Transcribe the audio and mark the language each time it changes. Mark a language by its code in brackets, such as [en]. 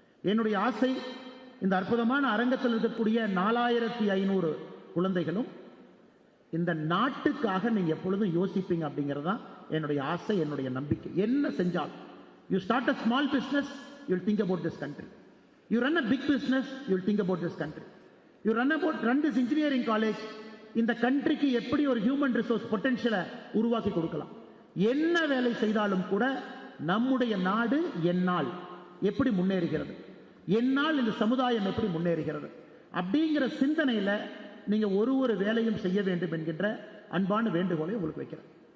[ta] என்னுடைய ஆசை, இந்த அற்புதமான அரங்கத்தில் இருக்கக்கூடிய 4500 குழந்தைகளும் இந்த நாட்டுக்காக நீங்க எப்பொழுதும் யோசிப்பீங்க அப்படிங்கறதுதான் என்னுடைய ஆசை, என்னுடைய நம்பிக்கை. என்ன செஞ்சால், [en] You start a small business, you will think about this country. You run a big business, you will think about this country. You run this engineering college, [ta] இந்த கண்ட்ரிக்கு எப்படி ஒரு ஹியூமன் ரிசோர்ஸ் பொட்டன்ஷியலை உருவாக்கி கொடுக்கலாம். என்ன வேலை செய்தாலும் கூட நம்முடைய நாடு என்னால் எப்படி முன்னேறுகிறது, என்னால் இந்த சமுதாயம் எப்படி முன்னேறுகிறது அப்படிங்கிற சிந்தனையில நீங்க ஒரு வேலையும் செய்ய வேண்டும் என்கின்ற அன்பான வேண்டுகோளை உங்களுக்கு வைக்கிறேன்.